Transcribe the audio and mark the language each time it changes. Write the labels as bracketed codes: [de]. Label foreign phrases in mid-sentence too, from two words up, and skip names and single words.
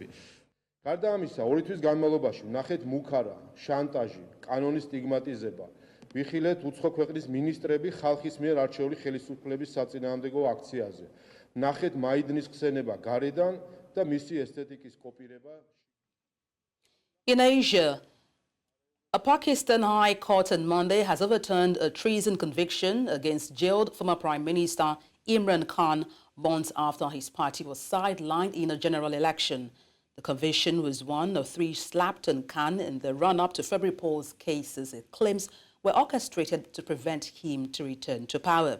[ka] გარდა ამისა, 2 თვის განმავლობაში ვნახეთ მუქარა, შანტაჟი, კანონის სტიგმატიზება, ვიხილეთ უცხო ქვეყნის მინისტრები ხალხის მიერ არჩეული ხელისუფლების საწინააღმდეგო აქციაზე. ვნახეთ მაიდნის ხსენება გარედან და მისი ესთეტიკის კოპირება. [en] In Asia, a Pakistan High Court on Monday has overturned a treason conviction against jailed former Prime Minister Imran Khan months after his party was sidelined in a general election. The conviction was one of 3 slapped on Khan in the run-up to February polls cases it claims were orchestrated to prevent him to return to power.